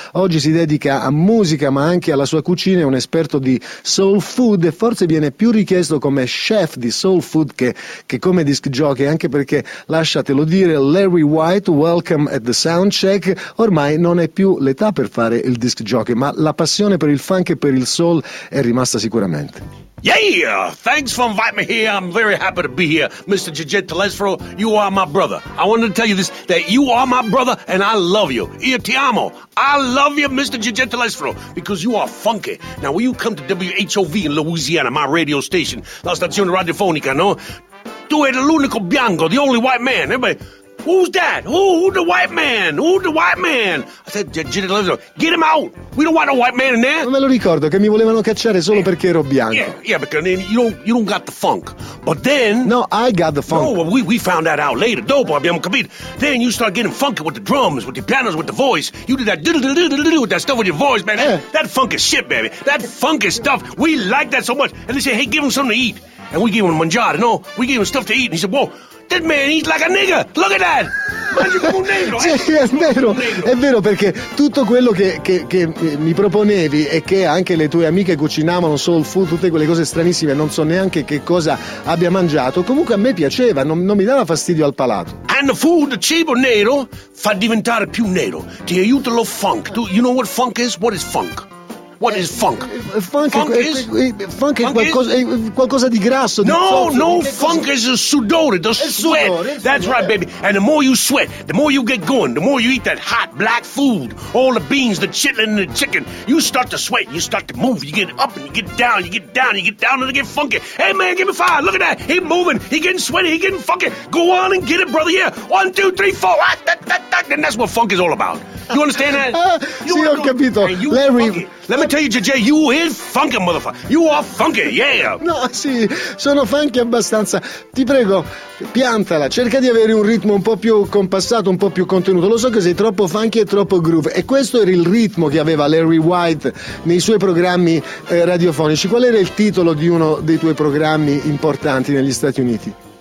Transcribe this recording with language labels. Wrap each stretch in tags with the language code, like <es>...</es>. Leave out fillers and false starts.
<it>oggi si dedica a musica ma anche alla sua cucina, è un esperto di soul food e forse viene più richiesto come chef di soul food che come disc jockey, anche perché, lasciatelo dire, Larry White,</it> <en>welcome at the soundcheck,</en> <it>ormai non è più l'età per fare il disc jockey, ma la passione per il funk e per il soul è rimasta sicuramente.</it> <en>Yeah, thanks for inviting me here. I'm very happy to be here, Mr. Gegé Telesco. You are my brother. I wanted to tell you this, that you are my brother and I love you.</en> <it>Io ti amo.</it> <en>I love you, Mr. Gegé Telesco, because you are funky. Now, when you come to WHOV in Louisiana, my radio station,</en> <it>La Stazione Radiofonica,</it> <en>no?</en> <it>Tu eri l'unico bianco,</it> <en>the only white man. Everybody, who's that? Who the white man? Who the white man? I said, Gegé Telesco, get him out. We don't want no white man in there.</en> <it>Non me lo ricordo, che mi volevano cacciare solo perché ero bianco.</it> <en>Yeah, because you don't got the funk. But then... No, I got the funk. No, well, we found that out later.</en> <it>Dopo, abbiamo capito.</it> <en>Then you start getting funky with the drums, with the pianos, with the voice. You did that do-do-do-do-do-do with that stuff with your voice, man. That funk is shit, baby. That funk is stuff. We like that so much. And they say, hey, give him something to eat. And we gave him mangiare, no? We gave him stuff to eat. And he said, whoa... That man, he's like a nigga. Look at that.</en> <it>Sì, è vero, perché tutto quello che mi proponevi e che anche le tue amiche cucinavano soul food, tutte quelle cose stranissime, non so neanche che cosa abbia mangiato, comunque a me piaceva, non mi dava fastidio al palato.</it> <en>And the food, the</en> <it>cibo nero fa diventare più nero, ti aiuta lo funk.</it> <en>Do you know what funk is? What is funk? What is funk? Funk is</en> <it>qualcosa di grasso. No, di</it> <en>no, funk is a sudore, the sweat.</en> <it>Sudore,</it> <en>that's right, baby. And the more you sweat, the more you get going, the more you eat that hot black food, all the beans, the chitlin, and the chicken, you start to sweat, you start to move, you get up and you get down, you get down, you get down and you get funky. Hey, man, give me five. Look at that. He moving. He getting sweaty. He getting funky. Go on and get it, brother. Yeah. One, two, three, four. Ah, that. And that's what funk is all about. You understand that?</en> <it>You sì, ho capito. You Larry...</it> <en>Funky. Let me tell you, JJ, you is funky, motherfucker. You are funky, yeah.</en> <it>No, sì, sono funky abbastanza. Ti prego, piantala. Cerca di avere un ritmo un po' più compassato, un po' più contenuto. Lo so che sei troppo funky e troppo groove. E questo era il ritmo che aveva Larry White nei suoi programmi radiofonici. Qual era il titolo di uno dei tuoi programmi importanti negli Stati Uniti?</it>